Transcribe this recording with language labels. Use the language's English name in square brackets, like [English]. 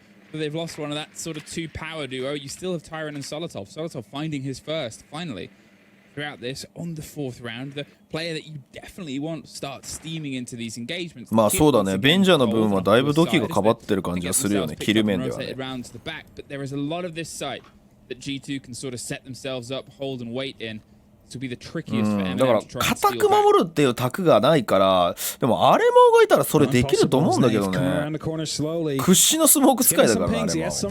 [English] They've lost one of that sort of two power duo. You still have Tyron and Solotov. Solotov finding his first, finally. Throughout this, on the fourth round, the player that you definitely want starts steaming into these engagements. [Japanese] まあそうだね、ベンジャーの分はだいぶドキがかばってる感じがするよね、キル面ではね。 [English] But there is a lot of this site that G2 can sort of set themselves up, hold and wait in. [Japanese] だから固く守るっていう卓がないから、でもアレマオがいたらそれできると思うんだけどね。屈指のスモーク使いだからな、アレマオ。